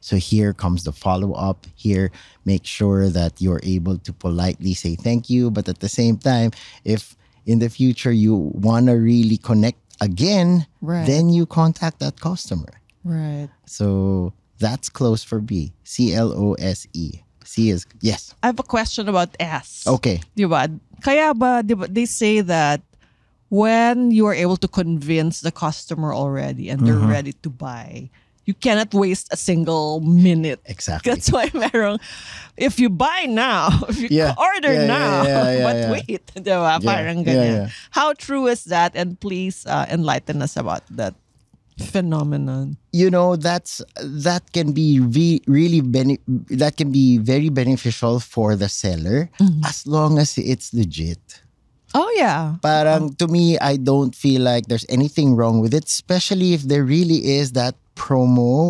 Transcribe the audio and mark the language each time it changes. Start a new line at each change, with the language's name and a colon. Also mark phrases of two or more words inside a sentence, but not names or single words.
English: So here comes the follow-up. Here, make sure that you're able to politely say thank you. But at the same time, if in the future you want to really connect again, Right. then you contact that customer. Right. So that's close for B. CLOSE. C is, yes. I have a question about S. Okay.
Filipino: Di ba? Kaya ba, di ba,
English: they say that when you are able to convince the customer already and they're ready to buy, you cannot waste a single minute. Exactly. That's why meron, if you buy now, if you Yeah. order Yeah, yeah, now, yeah, but yeah. wait,
Filipino: di ba? Parang ganyan.
English: yeah. How true is that? And please enlighten us about that phenomenon. You know, that can be that can be very beneficial for the seller as long as it's legit. Oh, yeah. Parang to me, I don't feel like there's anything wrong with it, especially if there really is that promo.